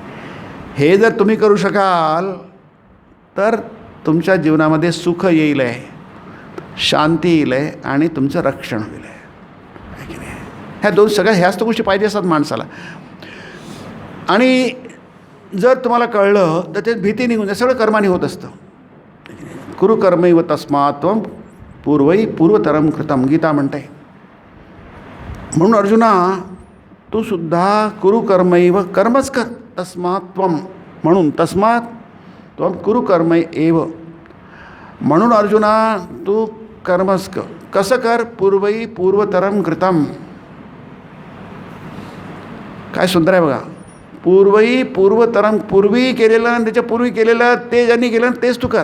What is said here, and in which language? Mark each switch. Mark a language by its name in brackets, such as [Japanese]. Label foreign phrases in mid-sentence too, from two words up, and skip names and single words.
[Marathi] हे जर तुम्ही करू शकाल तर तुमच्या जीवनामध्ये सुख येईल आहे, शांती येईल आहे आणि तुमचं रक्षण होईल आहे की नाही. ह्याच तर गोष्टी पाहिजे असतात माणसाला. आणि जर तुम्हाला कळलं तर ते भीती निघून जाते, सगळं कर्माने होत असतं. [Sanskrit] कुरु कर्मैव तस्मात् त्वं पूर्वतरम कृतम, [Marathi] गीता म्हणते. म्हणून अर्जुना, तू सुद्धा [Sanskrit] कुरु कर्मैव, [Marathi] कर्मच कर, [Sanskrit] तस्मात् त्वं, [Marathi] म्हणून [Sanskrit] तस्मात् त्वं कुरु कर्मै एव. [Marathi] म्हणून अर्जुना तू कर्मच कर. कसं कर? [Sanskrit] पूर्वतरम कृतम. [Marathi] काय सुंदर आहे बघा. पूर्वतरम, पूर्वी केलेलं आणि त्याच्या पूर्वी केलेलं, ते ज्यांनी केलं तेच तू कर.